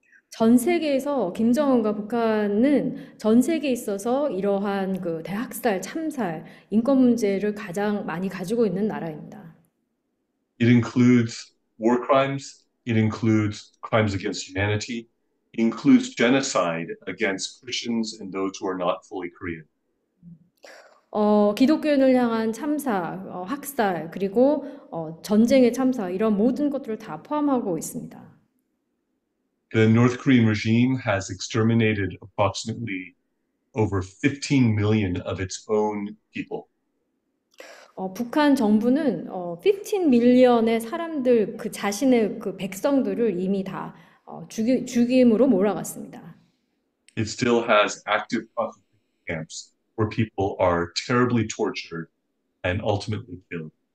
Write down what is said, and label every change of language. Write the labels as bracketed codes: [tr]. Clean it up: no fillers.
[ko] 전 세계에서 김정은과 북한은 전 세계에 있어서 이러한 그 대학살, 참살, 인권 문제를 가장 많이 가지고 있는 나라입니다. [en] It includes war crimes, it includes crimes against humanity, it includes genocide against Christians and those who are not fully Korean. [ko] 기독교인을 향한 참사, 학살, 그리고 전쟁의 참사, 이런 모든 것들을 다 포함하고 있습니다. [en] The North Korean regime has exterminated approximately over 15 million of its own people. [ko] 북한 정부는 15 밀리언의 사람들, 그 자신의 그 백성들을 이미 다 죽임으로 몰아갔습니다. [en] It still has active concentration camps where people are terribly tortured and ultimately killed.